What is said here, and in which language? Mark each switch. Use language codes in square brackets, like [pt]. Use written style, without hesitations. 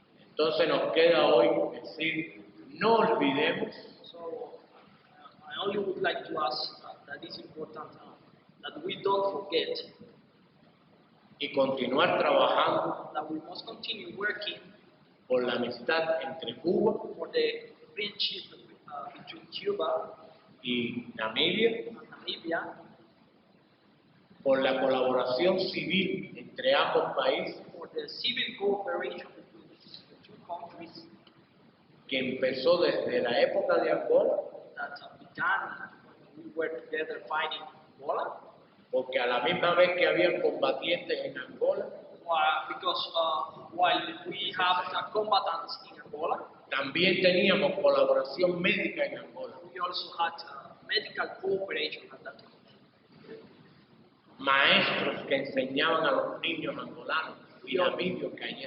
[es] Entonces nos queda hoy decir, no olvidemos [en] So, I only would like to ask that it's important that we don't forget [es] y continuar trabajando [en] that we must continue working [es] por la amistad entre Cuba [en] for the friendship between Cuba [es] y Namibia, [en] and Namibia, [es] por la colaboración civil entre ambos países [en] for the civil cooperation between the two countries [es] que empezó desde la época de Angola, [en] that began when we were together fighting Angola, [es] porque a la misma vez que habían combatientes en Angola, [en] because while we have combatants in Angola, [es] también teníamos colaboración médica en Angola. [en] we also had medical cooperation at that time. [es] Maestros que enseñaban a los niños angolanos y namibios que allí